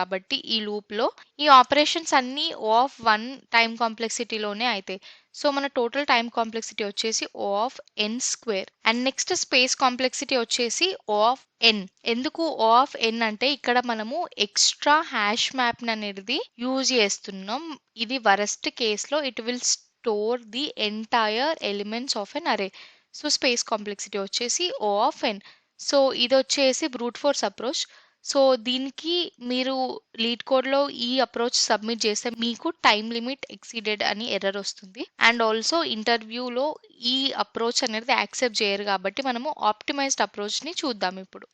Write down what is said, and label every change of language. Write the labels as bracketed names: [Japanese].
[Telugu] కాబట్టి ఈ లూప్ లో ఈ ఆపరేషన్స్ అన్ని O ఆఫ్ 1 టైం కాంప్లెక్సిటీలోనే అవుతాయి. సో మన టోటల్ టైం కాంప్లెక్సిటీ వచ్చేసి O of n square. And next space complexity వచ్చేసి O ఆఫ్ n. ఎందుకు O ఆఫ్ n అంటే ఇక్కడ మనము ఎక్స్ట్రా హ్యాష్ మ్యాప్ అనేది యూజ్ చేస్తున్నాం. ఇది వరస్ట్ కేస్ లో [English] It will store the entire elements of an array. [Telugu] So space complexity వచ్చేసి O ఆఫ్ n. సో ఇది వచ్చేసి బ్రూట్ ఫోర్స్ అప్రోచ్. సో దీనికి మీరు లీడ్ కోడ్ లో ఈ అప్రోచ్ సబ్మిట్ చేస్తే మీకు టైం లిమిట్ ఎక్సీడెడ్ అని ఎర్రర్ వస్తుంది అండ్ ఆల్సో ఇంటర్వ్యూలో ఈ అప్రోచ్ అనేది యాక్సెప్ట్ చేయరు కాబట్టి మనము ఆప్టిమైజ్డ్ అప్రోచ్ ని చూద్దాం ఇప్పుడు.